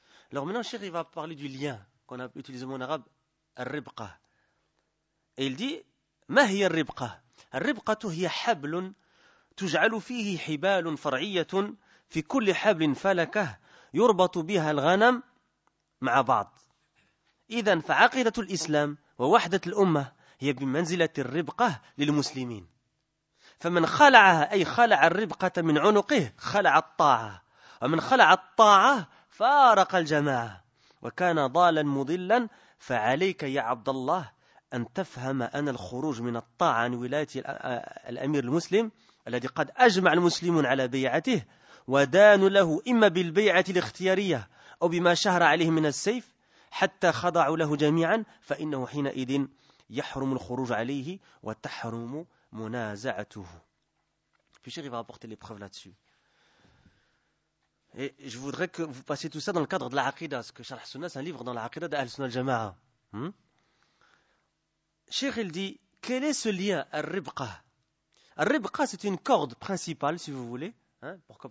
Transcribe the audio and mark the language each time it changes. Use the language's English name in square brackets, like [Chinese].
[French] Alors maintenant, Cheikh, il va parler du lien qu'on a utilisé en arabe, al-ribqa. Et il dit, [Arabic] « Ma hiya al-ribqa ?»« Al-ribqa tu hiya hablun, tuj'alu fihi hibalun far'iyyatun, fi kulli hablin falakah. » يربط بها الغنم مع بعض. إذن فعقيدة الإسلام ووحدة الأمة هي بمنزلة الربقة للمسلمين. فمن خلعها أي خلع الربقة من عنقه خلع الطاعة. ومن خلع الطاعة فارق الجماعة. وكان ضالا مضلا فعليك يا عبد الله أن تفهم أن الخروج من الطاعة عن ولاية الأمير المسلم الذي قد أجمع المسلمون على بيعته ودانوا له إما بالبيعة الاختيارية أو بما شهر عليه من السيف حتى خضعوا له جميعا فإنه حينئذ يحرم الخروج عليه وتحرم منازعته. [French] Puis Cheikh va apporter les preuves là-dessus. Et je voudrais que vous passiez tout ça dans le cadre de l'Aqida, parce que Sharh Sunnah, c'est un livre dans l'Aqida d'Ahl Sunnah al-Jama'a. Cheikh, il dit, quel est ce lien al-ribqa ? Al-ribqa, c'est une corde principale, si vous voulez. Hein, pourquoi ?